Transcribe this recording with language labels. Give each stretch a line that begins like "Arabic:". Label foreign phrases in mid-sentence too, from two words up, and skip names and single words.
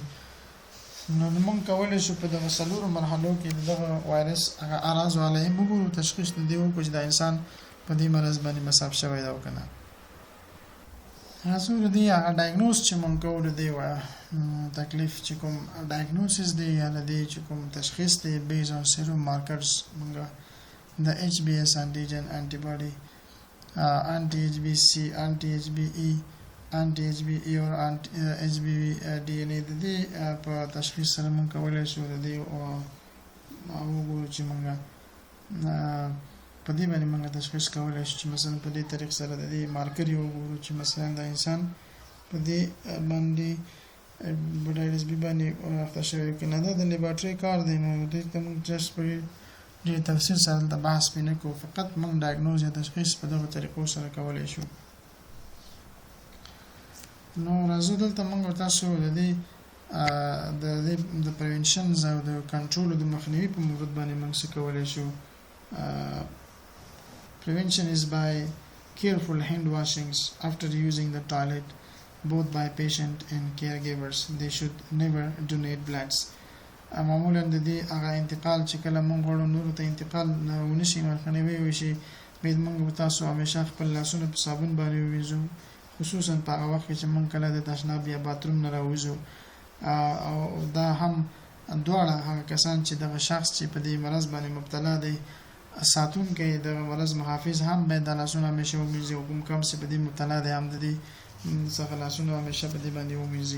Pashto: نو موږ کولی شو په دغه 4 مرحلو کې دغه وایرس هغه اعراض او علایم وګورو، تشخیص د دې وکړو چې دا انسان په دې مرض باندې مصاب شوی دی او که نه. راځو د دې هغه ډایګنوز چې موږ کوو د دې تکلیف چې کوم ډایګنوسس دی یا د دې چې کوم تشخیص دی
English: based on serum markers
Pashto: موږ د
English: HBS antigen antibody anti-HBC anti-HBE anti-HBE or HBV DNA
Pashto: د دې په تشخیص سره موږ کولی شو د دې وګورو چې موږ په دې باندې موږ تشخیص کولی شو چې مثلا په دې طریق سره د دې مارکر یې وګورو چې مثلا د انسان په دې باندې هیپاټایټس بي باندې اخته شوی که نه. دا د لیبارټري کار دی، نو دې ته موږ جسټ په ډېر تفصیل سره د بحث پې نه کوو، فقط موږ ډایګنوز یا تشخیص په دغه طریقو سره کولی شو. نو راځو دلته موږ تاسو د دې د پریونشنز او د کنټرول او د مخنیوي په مورد باندې موږ څه کولی شو.
English: Prevention is by careful hand washings after using the toilet, both by patient and caregivers. They should never donate bloods.
Pashto: معمولا د دې هغه انتقال چې کله موږ غواړو نورو ته انتقال ونشي مخنیوی وشي، باید موږ به تاسو همیشه خپل لاسونه په صابون باندې ووینځو، خصوصا په هغه وخت کې چې موږ کله د تشناب یا باتروم نه راوځو. او دا هم دواړه هغه کسان چې دغه شخص چې په دې مرض باندې مبتلا دی ساتونکی د مرض محافظ هم باید د لاسونه همیشه ومینځي، او کوم کم چې په دې مبتلا دی هم د دې څخه لاسونه همیشه په دې باندې ومینځي.